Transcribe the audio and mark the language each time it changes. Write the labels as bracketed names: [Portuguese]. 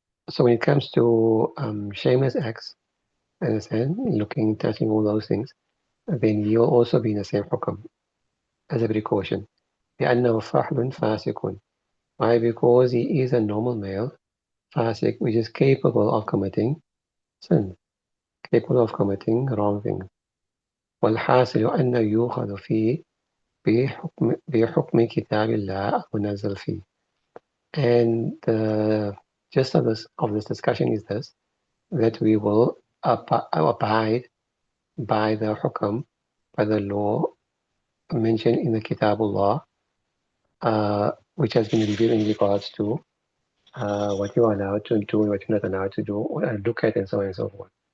[English] So when it comes to shameless acts, understand, looking, touching, all those things, then you'll also be in the same hukam as a precaution. [Arabic] لأنه فحل فاسق. Why? [English] Because he is a normal male, fasik, which is capable of committing sin, capable of committing wrong things. [Arabic] والحاصل أن يؤخذ فيه بحكم كتاب الله المنزل فيه. [English] And the gist of this discussion is this, that we will abide by the hukam, by the law mentioned in the Kitabullah, which has been revealed in regards to what you are allowed to do and what you're not allowed to do, or look at, and so on and so forth.